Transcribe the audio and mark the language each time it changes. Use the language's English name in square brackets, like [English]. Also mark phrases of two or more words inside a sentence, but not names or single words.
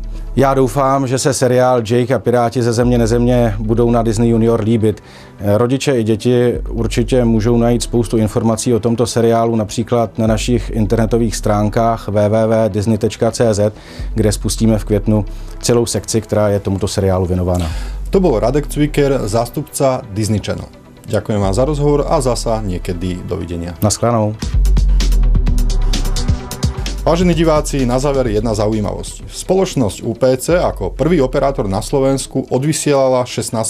[Czech] Já doufám, že se seriál Jake a Piráti ze země nezemě budou na Disney Junior líbit. Rodiče i děti určitě můžou najít spoustu informací o tomto seriálu například na našich internetových stránkách www.disney.cz, kde spustíme v květnu celou sekci, která je tomuto seriálu věnována. [Slovak] To bol Radek Cviker, zástupca Disney Channel. Ďakujem vám za rozhovor a zasa niekedy dovidenia. [Czech] Naschledanou. [Slovak] Vážení diváci, na záver jedna zaujímavosť. Spoločnosť UPC ako prvý operátor na Slovensku odvysielala 16.